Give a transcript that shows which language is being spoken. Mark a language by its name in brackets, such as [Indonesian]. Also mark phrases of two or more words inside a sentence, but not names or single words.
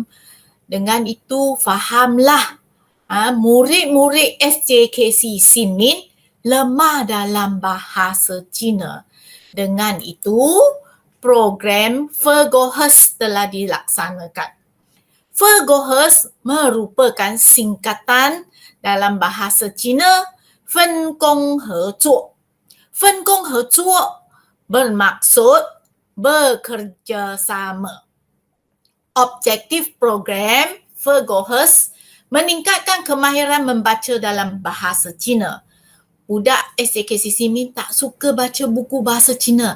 [Malay] Dengan itu fahamlah murid-murid SJKC Simin lemah dalam bahasa Cina. Dengan itu program Vergohes telah dilaksanakan. Vergohes merupakan singkatan dalam bahasa Cina [Chinese] 分工合作. 分工合作 [Malay] bermaksud bekerjasama. Objektif program Vergohes meningkatkan kemahiran membaca dalam bahasa Cina. Budak SJKC Simin tak suka baca buku bahasa Cina.